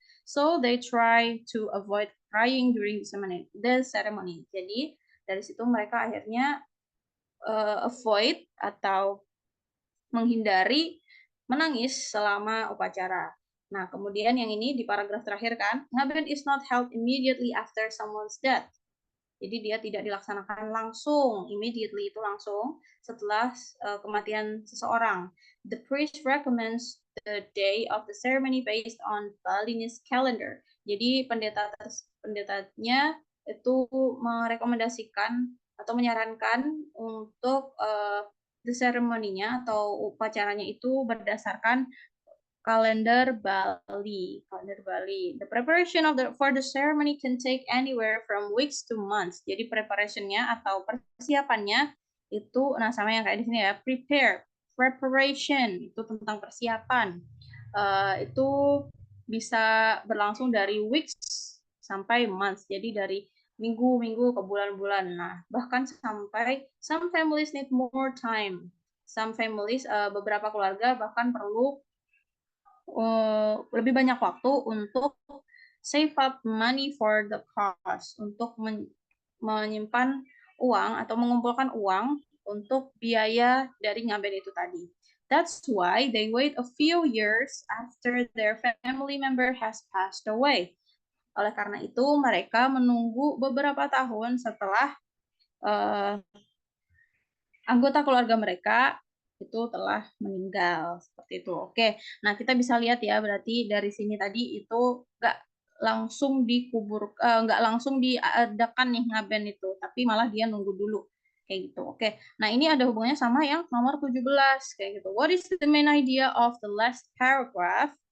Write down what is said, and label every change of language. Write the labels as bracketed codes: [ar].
[en] So they try to avoid crying during the ceremony. [id] Jadi dari situ mereka akhirnya avoid atau menghindari menangis selama upacara. Nah, kemudian yang ini di paragraf terakhir kan, ngaben [en] is not held immediately after someone's death. [id] Jadi dia tidak dilaksanakan langsung, immediately itu langsung setelah kematian seseorang. [en] The priest recommends the day of the ceremony based on Balinese calendar. [id] Jadi pendetanya itu merekomendasikan atau menyarankan untuk the ceremony-nya atau upacaranya itu berdasarkan kalender Bali. [en] The preparation for the ceremony can take anywhere from weeks to months. [id] Jadi preparation-nya atau persiapannya itu, nah sama yang kayak di sini ya, preparation itu tentang persiapan. Itu bisa berlangsung dari weeks sampai months. Jadi dari minggu ke bulan-bulan. Nah, bahkan sampai [en] some families need more time. Some families, [id] beberapa keluarga bahkan perlu lebih banyak waktu untuk [en] save up money for the cause, [id] untuk menyimpan uang atau mengumpulkan uang untuk biaya dari ngaben itu tadi. [en] That's why they wait a few years after their family member has passed away. [id] Oleh karena itu, mereka menunggu beberapa tahun setelah anggota keluarga mereka itu telah meninggal, seperti itu. Oke, nah kita bisa lihat ya, berarti dari sini tadi itu nggak langsung dikubur, nggak langsung diadakan nih ngaben itu, tapi malah dia nunggu dulu, kayak gitu. Oke, nah ini ada hubungannya sama yang nomor 17, kayak gitu. [en] What is the main idea of the last paragraph?